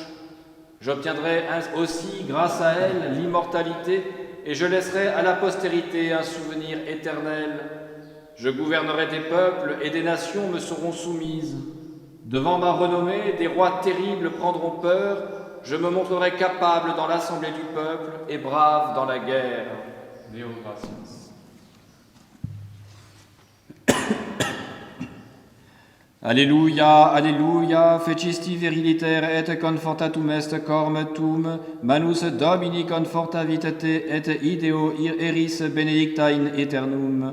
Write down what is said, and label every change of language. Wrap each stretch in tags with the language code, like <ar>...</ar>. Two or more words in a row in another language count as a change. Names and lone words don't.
<fr>J'obtiendrai aussi, grâce à elle, l'immortalité, et je laisserai à la postérité un souvenir éternel. Je gouvernerai des peuples, et des nations me seront soumises. Devant ma renommée, des rois terribles prendront peur. Je me montrerai capable dans l'assemblée du peuple, et brave dans la guerre.</fr> <la>Deo gratias. Alléluia, Alléluia, fecisti viriliter et confortatum est corme tum, manus Domini confortavit te et ideo eris benedicta in aeternum.</la>